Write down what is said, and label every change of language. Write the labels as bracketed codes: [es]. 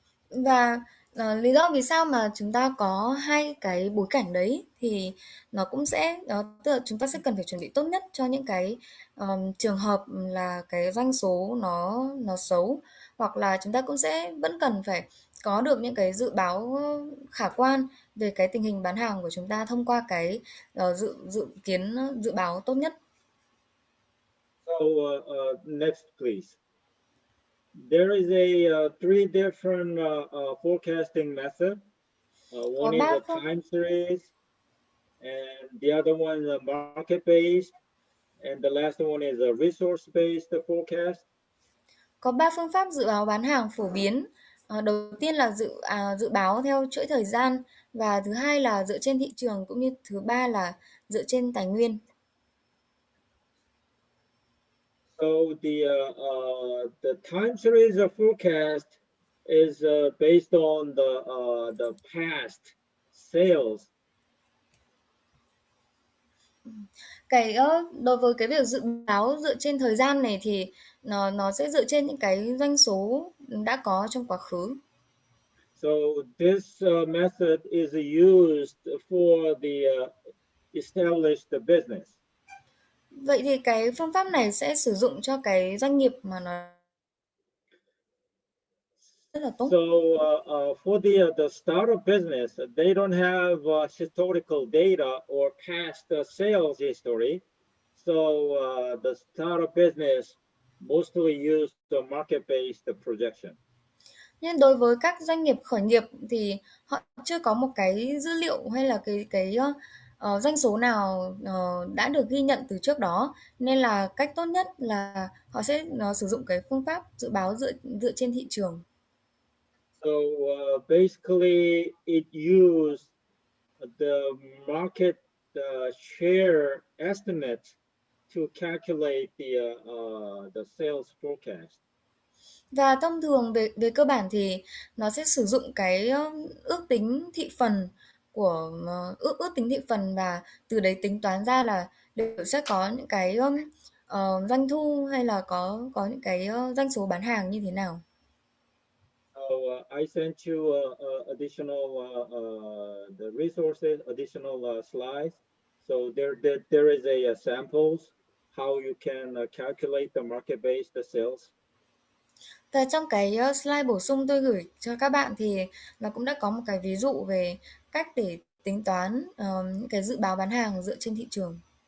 [vi] Và lý do vì sao mà chúng ta có hai cái bối cảnh đấy thì nó cũng sẽ tức là chúng ta sẽ cần phải chuẩn bị tốt nhất cho những cái trường hợp là cái doanh số nó xấu, hoặc là chúng ta cũng sẽ vẫn cần phải có được những cái dự báo khả quan về cái tình hình bán hàng của chúng ta thông qua cái dự kiến dự báo tốt nhất. [en] So next please. There is a three different forecasting method. One is a time series, and the other one is a market-based, and the last one is a resource-based forecast. [vi] Có 3 phương pháp dự báo bán hàng phổ biến. Đầu tiên là dự báo theo chuỗi thời gian, và thứ hai là dựa trên thị trường, cũng như thứ ba là dựa trên tài nguyên. [en] So the time series of forecast is based on the past sales. [vi] Đối với cái việc dự báo dựa trên thời gian này thì nó sẽ dựa trên những cái doanh số đã có trong quá khứ. [en] So this method is used for the established business. [vi] Vậy thì cái phương pháp này sẽ sử dụng cho cái doanh nghiệp mà nó rất là tốt. [en] So for the startup business, they don't have historical data or past sales history. So the startup business mostly use the market-based projection. [vi] Nhưng đối với các doanh nghiệp khởi nghiệp thì họ chưa có một cái dữ liệu hay là cái doanh số nào đã được ghi nhận từ trước đó, nên là cách tốt nhất là họ sẽ sử dụng cái phương pháp dự báo dựa trên thị trường. [en] So basically, it used the market share estimate to calculate the sales forecast. [vi] Và thông thường về cơ bản thì nó sẽ sử dụng cái ước tính thị phần của ước tính thị phần, và từ đấy tính toán ra là liệu sẽ có những cái doanh thu hay là có những cái doanh số bán hàng như thế nào. [en] So I sent you additional the resources, additional slides. So there is a samples how you can calculate the market-based sales. [vi] Và trong cái slide bổ sung tôi gửi cho các bạn thì nó cũng đã có một cái ví dụ về cách để tính toán những cái dự báo bán hàng dựa trên thị trường.